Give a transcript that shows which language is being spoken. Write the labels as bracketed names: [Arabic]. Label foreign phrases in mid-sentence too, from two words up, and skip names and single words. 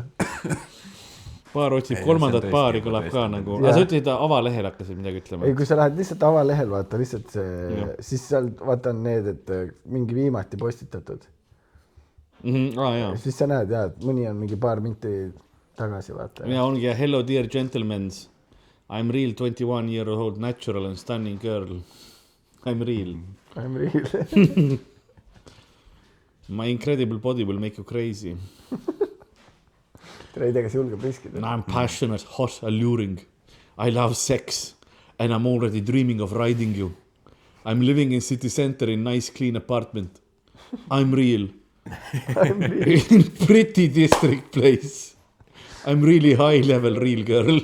[Estonian] Paar otsib kolmandat paari kõlab ka nagu. Aga sa ütlesid, avalehel hakkasid midagi ütlema. Ei, kui sa lähed lihtsalt avalehel, vaata lihtsalt see, siis seal vaata on need, et mingi viimati postitatud. Siis sa näed, jah, et mõni on mingi paar minti tagasi, vaata. Ja ongi, [English] hello dear gentlemen. I'm real 21-year-old natural and stunning girl. I'm real. I'm real. My incredible body will make you crazy. [Estonian] Tere, ei tea, kas julgeb riskida. [English] I'm passionate, hot, alluring. I love sex and I'm already dreaming of riding you. I'm living in city center in nice clean apartment. I'm real. I'm real. In pretty district place. I'm really high level real girl.